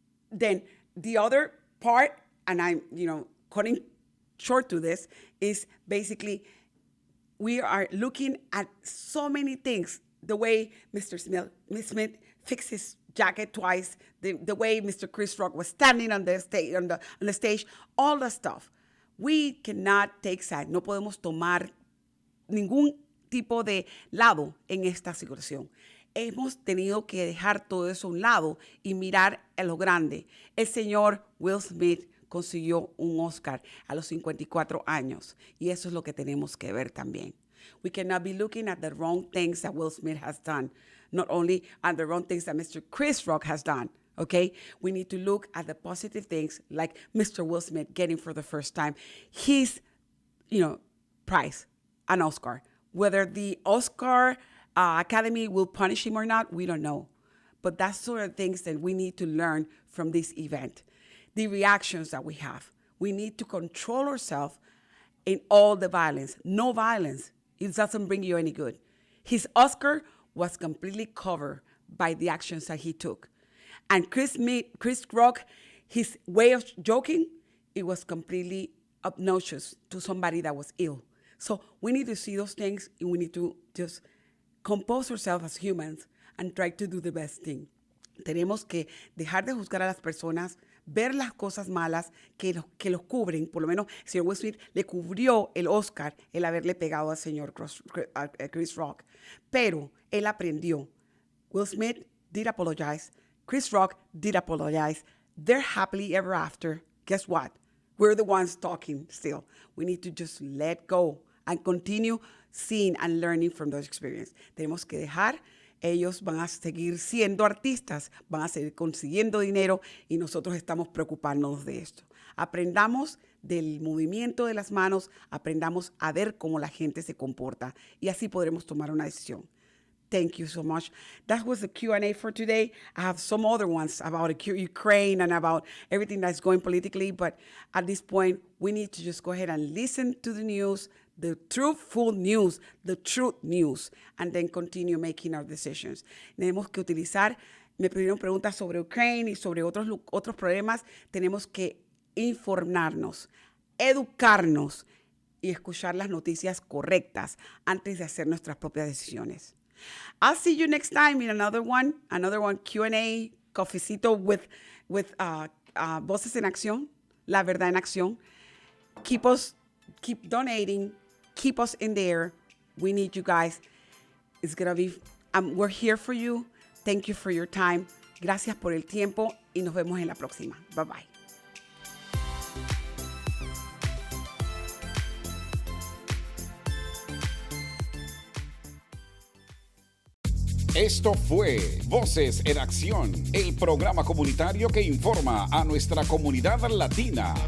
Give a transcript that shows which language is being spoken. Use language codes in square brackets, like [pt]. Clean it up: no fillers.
[en] Then the other part, and I'm, cutting short to this, is basically we are looking at so many things. The way Mr. Smith fixed his jacket twice, the way Mr. Chris Rock was standing on the stage, all the stuff. We cannot take side. [es] No podemos tomar ningún tipo de lado en esta situación. Hemos tenido que dejar todo eso a un lado y mirar a lo grande. El señor Will Smith consiguió un Oscar a los 54 años y eso es lo que tenemos que ver también. [en] We cannot be looking at the wrong things that Will Smith has done, not only at the wrong things that Mr. Chris Rock has done, okay? We need to look at the positive things like Mr. Will Smith getting for the first time his, prize, an Oscar. Whether the Oscar Academy will punish him or not, we don't know. But that's sort of things that we need to learn from this event. The reactions that we have. We need to control ourselves in all the violence. No violence. It doesn't bring you any good. His Oscar was completely covered by the actions that he took. And Chris Rock, his way of joking, it was completely obnoxious to somebody that was ill. So we need to see those things, and we need to just compose ourselves as humans and try to do the best thing. [es] Tenemos que dejar de juzgar a las personas, ver las cosas malas que los cubren. Por lo menos el señor Will Smith le cubrió el Oscar el haberle pegado al señor Chris Rock. Pero él aprendió. [en] Will Smith did apologize. Chris Rock did apologize. They're happily ever after. Guess what? We're the ones talking still. We need to just let go and continue seeing and learning from those experiences. [es] Tenemos que dejar. Ellos van a seguir siendo artistas, van a seguir consiguiendo dinero y nosotros estamos preocupándonos de esto. Aprendamos del movimiento de las manos, aprendamos a ver cómo la gente se comporta y así podremos tomar una decisión. [en] Thank you so much. That was the Q&A for today. I have some other ones about Ukraine and about everything that's going politically, but at this point, we need to just go ahead and listen to the news, the truthful news, the truth news, and then continue making our decisions. [es] Tenemos que utilizar, me pidieron preguntas sobre Ukraine y sobre otros problemas. Tenemos que informarnos, educarnos y escuchar las noticias correctas antes de hacer nuestras propias decisiones. [en] I'll see you next time in another one Q&A, Cafecito with Voces En Accíon, La Verdad en Acción. Keep donating, keep us in there. We need you guys. It's gonna be, we're here for you. Thank you for your time. [es] Gracias por el tiempo y nos vemos en la próxima. [en] Bye bye. [es] Esto fue Voces en Acción, el programa comunitario que informa a nuestra comunidad latina.